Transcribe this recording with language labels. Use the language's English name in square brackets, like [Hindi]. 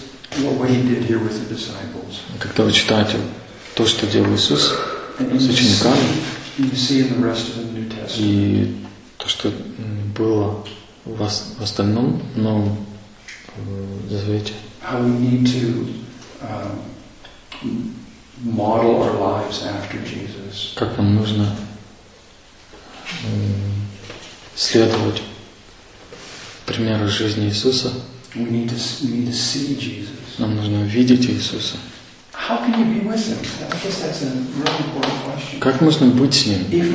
[Russian] Когда вы читаете то, что делал Иисус с учениками, и то, что было в остальном Новом Завете. [English] How we need to model our lives after Jesus. [Russian] Как нам нужно следовать примеру жизни Иисуса. [English] We need to see Jesus. [Russian] Нам нужно видеть Иисуса. [English] How can you be with him? I guess that's a really important question. [Russian] Как можно быть с ним?